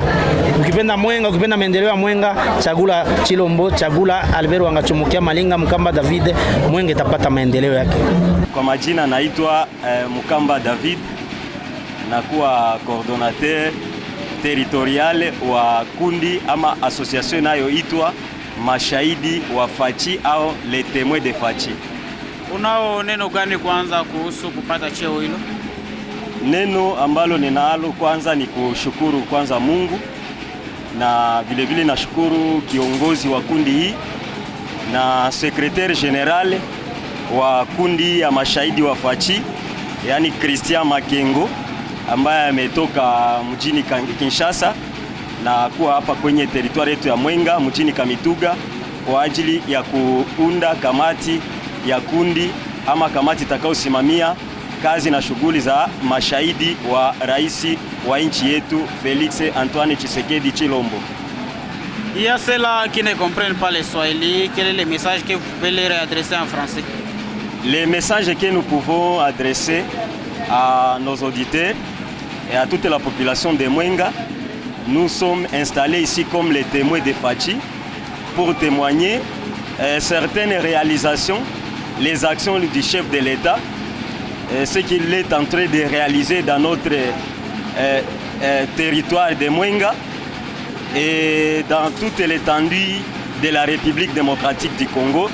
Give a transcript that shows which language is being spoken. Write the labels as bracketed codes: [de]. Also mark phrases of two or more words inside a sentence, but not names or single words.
[sw] Ukipenda Mwenga, ukipenda maendeleo ya Mwenga, chagula Chilombo, chagula Albert Wangachomokia Malinga Mkamba David, Mwenga itapata maendeleo yake. Kwa majina naitwa Mkamba David, nakuwa [fr] coordinateur territorial [sw] wa kundi ama association inayoitwa Mashahidi wa Fachi au [fr] les témoins de Fachi. [sw] Unao neno gani kwanza kuhusu kupata cheo hilo? Neno ambalo ninalo kwanza ni kushukuru kwanza Mungu, na vile vile nashukuru kiongozi wa kundi hii na [fr] secrétaire général [sw] wa kundi ya Mashahidi wa Fachi, yani Christian Makengo, ambaye ametoka mjini Kinshasa na kuwa hapa kwenye territoire yetu ya Mwenga mjini Kamituga kwa ajili ya kuunda kamati ya kundi ama kamati itakayosimamia kazi na shughuli za mashahidi wa rais wa nchi yetu Félix Antoine Tshisekedi Chilombo. [fr] Il y a ceux-là qui ne comprennent pas le Swahili. Quel est le message que vous pouvez leur adresser en français? Les messages que nous pouvons adresser à nos auditeurs et à toute la population de Mwenga, nous sommes installés ici comme les témoins de Fachi pour témoigner certaines réalisations, les actions du chef de l'État, ce qu'il est en train de réaliser dans notre territoire de Mwenga et dans toute l'étendue de la République démocratique du Congo.